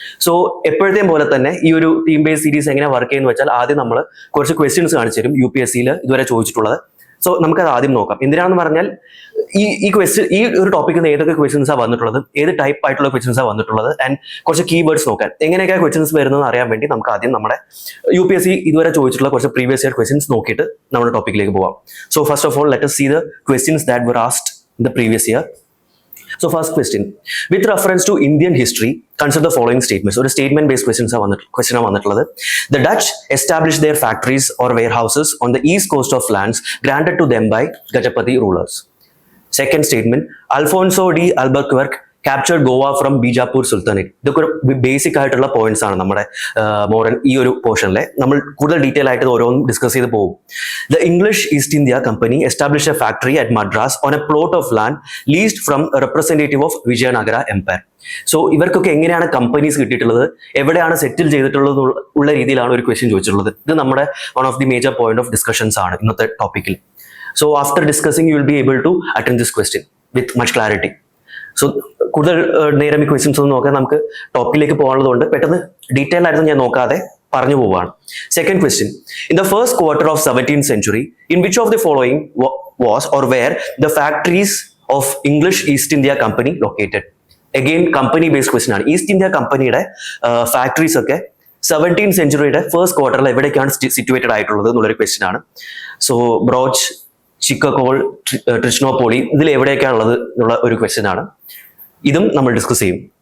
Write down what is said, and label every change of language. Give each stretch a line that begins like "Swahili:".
Malayalam: So എപ്പോഴത്തെയും പോലെ തന്നെ ഈ ഒരു തീം ബേസ് സീരീസ് എങ്ങനെ വർക്ക് ചെയ്യുന്ന വെച്ചാൽ ആദ്യം നമ്മൾ കുറച്ച് ക്വസ്റ്റ്യൻസ് കാണിച്ചു തരും യു പി എസ് സിയിൽ ഇതുവരെ ചോദിച്ചിട്ടുള്ളത്. സോ നമുക്കത് ആദ്യം നോക്കാം. എന്തിനാണെന്ന് പറഞ്ഞാൽ ഈ ഒരു ടോപ്പിക്കിൽ നിന്ന് ഏതൊക്കെ ക്വസ്റ്റ്യൻസാണ് വന്നിട്ടുള്ളത്, ഏത് ടൈപ്പ് ആയിട്ടുള്ള ക്വസ്റ്റ്യൻസാണ് വന്നിട്ടുള്ളത്, ആൻഡ് കുറച്ച് കീവേഡ്സ് നോക്കാൻ, എങ്ങനെയൊക്കെ ക്വസ്റ്റ്യൻസ് വരുന്നതെന്ന് അറിയാൻ വേണ്ടി നമുക്ക് ആദ്യം നമ്മുടെ യു പി എസ് സി ഇതുവരെ ചോദിച്ചിട്ടുള്ള കുറച്ച് പ്രീവിയസ് ഇയർ ക്വസ്റ്റ്യൻസ് നോക്കിയിട്ട് നമ്മുടെ ടോപ്പിക്കിലേക്ക് പോവാം.
English: So first of all let us see the questions that were asked in the previous year. So first question, with reference to Indian history, consider the following statements.
Malayalam: ഒരു statement based questions ആണ് വന്നിട്ടുള്ളത്.
English: The Dutch established their factories or warehouses on the east coast of lands granted to them by Gajapati rulers. Second statement, Alfonso de Albuquerque captured Goa from Bijapur Sultanate.
Malayalam: ഇതൊക്കെ basic ആയിട്ടുള്ള points ആണ് നമ്മുടെ modern ഈ ഒരു പോർഷനിലെ. നമ്മൾ കൂടുതൽ detail ആയിട്ട് ഓരോന്നും ഡിസ്കസ് ചെയ്ത് പോകും.
English: The English East India Company established a factory at Madras on a plot of land leased from a representative of Vijayanagara Empire.
Malayalam: So ഇവർക്കൊക്കെ എങ്ങനെയാണ് കമ്പനീസ് കിട്ടിയിട്ടുള്ളത്, എവിടെയാണ് സെറ്റിൽ ചെയ്തിട്ടുള്ളത് ഉള്ള രീതിയിലാണ് ഒരു ക്വസ്റ്റ്യൻ ചോദിച്ചിട്ടുള്ളത്. ഇത് നമ്മുടെ
English: one of the major point of discussions
Malayalam: ആണ് ഇന്നത്തെ ടോപ്പിക്കിൽ.
English: So after discussing, you will be able to attend this question with much clarity.
Malayalam: So കൂടുതൽ നേരം ഈ ക്വസ്റ്റ്യൻസ് ഒന്നും നോക്കാൻ നമുക്ക് ടോപ്പിക്കിലേക്ക് പോകാനുള്ളതുകൊണ്ട് പെട്ടെന്ന് ഡീറ്റെയിൽ ആയിട്ട് ഞാൻ നോക്കാതെ പറഞ്ഞു പോവുകയാണ്.
English: Second question, in the first quarter of 17th century, in which of the following was or were the factories of English East India Company located?
Malayalam: Again company based question ആണ്. ഈസ്റ്റ് ഇന്ത്യ കമ്പനിയുടെ factories ഒക്കെ 17th centuryയുടെ first ക്വാർട്ടറിൽ എവിടേക്കാണ് situated ആയിട്ടുള്ളത് എന്നുള്ളൊരു question ആണ്. So Broach, ചിക്കഗോൾ, ട്രിച്നോപോളി, ഇതിൽ എവിടെയൊക്കെയാണുള്ളത് എന്നുള്ള ഒരു ക്വസ്റ്റ്യൻ ആണ്. ഇതും നമ്മൾ ഡിസ്കസ് ചെയ്യും.